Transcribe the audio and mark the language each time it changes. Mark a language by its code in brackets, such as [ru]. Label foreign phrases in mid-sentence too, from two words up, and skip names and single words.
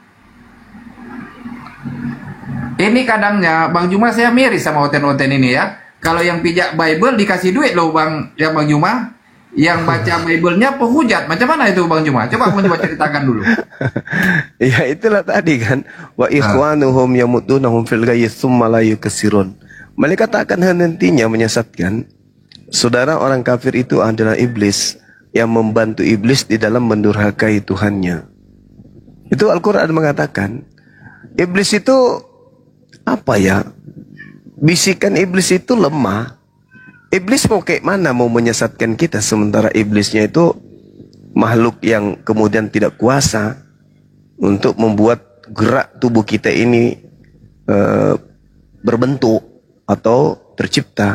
[id] Ini kadangnya Bang Juma saya miris sama oten-oten ini ya. Kalau yang pijak Bible dikasih duit loh Bang Juma. Yang baca Bible-nya penghujat. Macam mana itu Bang Juma? Coba Bang Juma ceritakan dulu. Ya itulah tadi kan. [ar] وإخوانهم يمدونهم في الغي ثم لا يقصرون. [id] Malaikat akan hentinya menyesatkan. Saudara, orang kafir itu adalah iblis yang membantu iblis di dalam mendurhakai Tuhannya. Itu Al-Quran mengatakan. Iblis itu apa ya? Bisikan iblis itu lemah. Iblis mau kayak mana mau menyesatkan kita, sementara iblisnya itu makhluk yang kemudian tidak kuasa untuk membuat gerak tubuh kita ini berbentuk atau tercipta.